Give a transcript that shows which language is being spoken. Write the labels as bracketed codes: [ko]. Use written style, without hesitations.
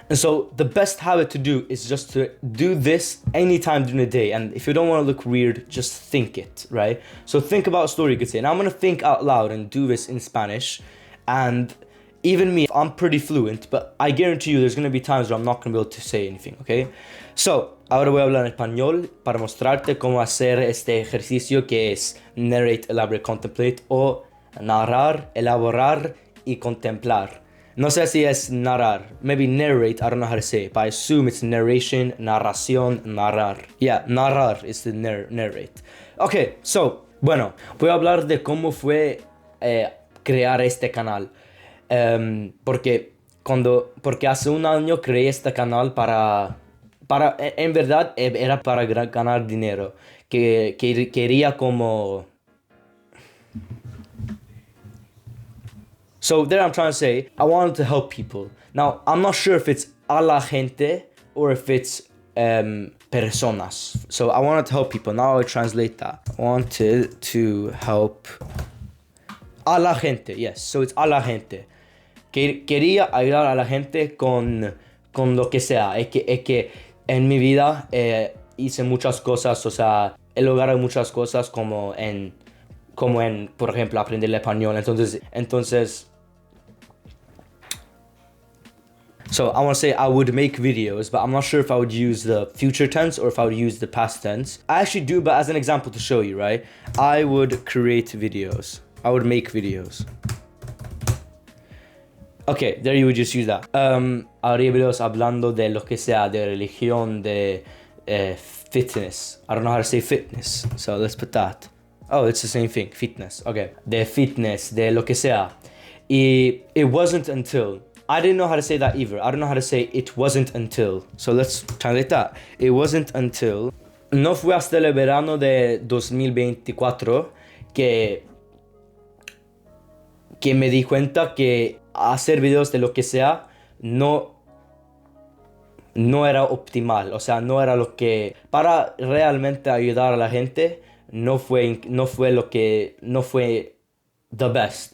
[en] And so the best habit to do is just to do this anytime during the day. And if you don't want to look weird, just think it, right? So think about a story you could say. And I'm gonna think out loud and do this in Spanish. And even me, I'm pretty fluent, but I guarantee you there's gonna be times where I'm not gonna be able to say anything, okay? [es] So, ahora voy a hablar en español para mostrarte cómo hacer este ejercicio que es [en] narrate, elaborate, contemplate [es] o narrar, elaborar y contemplar. No sé si es narrar. [en] Maybe narrate, I don't know how to say it, but I assume it's narration, narración, narrar. Yeah, narrar is the narrate. Okay, so, [es] bueno, voy a hablar de cómo fue crear este canal. Porque hace un año creé este canal en verdad era para ganar dinero. Que quería como... [en] So there I'm trying to say, I wanted to help people. Now, I'm not sure if it's [es] a la gente [en] or if it's personas. So I wanted to help people. Now I'll translate that. I wanted to help [es] a la gente. [en] Yes, so it's [es] a la gente. Quería ayudar a la gente con lo que sea. Es que en mi vida hice muchas cosas, o sea, he logrado muchas cosas como en, por ejemplo, aprender el español. [en] Entonces, so I want to say I would make videos, but I'm not sure if I would use the future tense or if I would use the past tense. I actually do, but as an example to show you, right? I would create videos. I would make videos. Okay, there you would just use that. [es] Habría videos hablando de lo que sea, de religión, de fitness. [en] I don't know how to say fitness, so let's put that. Oh, it's the same thing, fitness. [es] Okay, de fitness, de lo que sea. Y [en] it wasn't until. I didn't know how to say that either. I don't know how to say it wasn't until. So let's translate that. It wasn't until. [es] No fue hasta el verano de 2024 que me di cuenta que hacer videos de lo que sea no era optimal. O sea, no era lo que... Para realmente ayudar a la gente, no fue [en] the best.